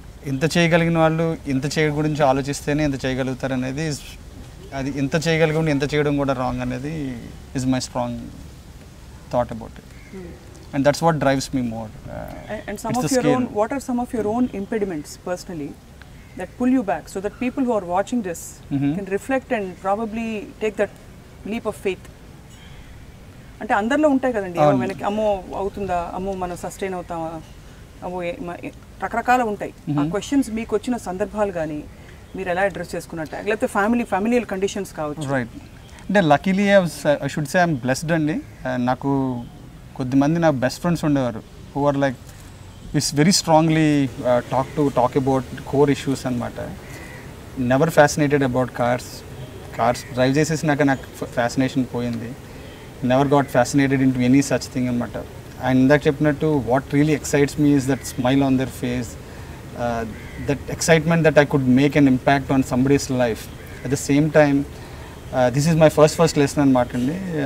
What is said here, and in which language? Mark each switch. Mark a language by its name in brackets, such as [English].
[Telugu] ఇంత చేయగలిగిన వాళ్ళు ఇంత చేయ గురించి ఆలోచిస్తేనే ఇంత చేయగలుగుతారు అనేది, అది ఇంత చేయగలిగి ఇంత చేయడం కూడా రాంగ్ అనేది [English] Is my strong thought about it. And that's what drives me more. And some of your own, what are some of your own impediments personally that pull you back so that people who are watching this can reflect and probably take that leap of faith? [Telugu] అంటే అందరిలో ఉంటాయి కదండి, వెనక్కి అమ్మో అవుతుందా, అమ్మో మనం sustain అవుతామా, అమ్మో రకరకాల ఉంటాయి. ఆ క్వశ్చన్స్ మీకు వచ్చిన సందర్భాలు కానీ మీరు ఎలా అడ్రస్ చేసుకున్నట్టు, లేకపోతే ఫ్యామిలియల్ కండిషన్స్ కావచ్చు. [English] Right. అంటే luckily I should say I'm blessed అండి. [Telugu] నాకు కొద్దిమంది నా బెస్ట్ ఫ్రెండ్స్ ఉండేవారు [English] Who are like it's very strongly talk about core issues అనమాట. Never fascinated about cars drive [Telugu] చేసేసినాక నాకు ఫ్యాసినేషన్ పోయింది. [English] Never got fascinated into any such thing అనమాట. And [Telugu] ఇందాక చెప్పినట్టు [English] What really excites me is that smile on their face, that excitement that I could make an impact on somebody's life. At the same time, this is my first lesson అనమాట అండి.